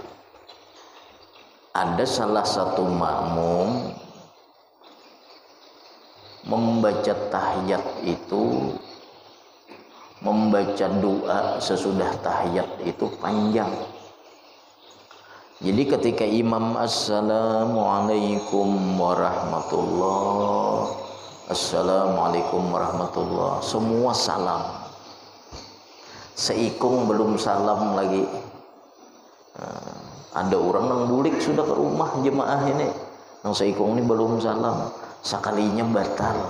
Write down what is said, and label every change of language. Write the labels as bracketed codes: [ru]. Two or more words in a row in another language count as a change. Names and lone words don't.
[id] Ada salah satu makmum membaca tahiyat itu, membaca doa sesudah tahiyat itu panjang. Jadi ketika imam [ar] السلام عليكم ورحمة الله, السلام عليكم ورحمة الله, [id] semua salam. [bjn] Seikung belum salam lagi. Ada orang yang bulik sudah ke rumah jemaah ini, yang seikung ini belum salam, sekalinya batal.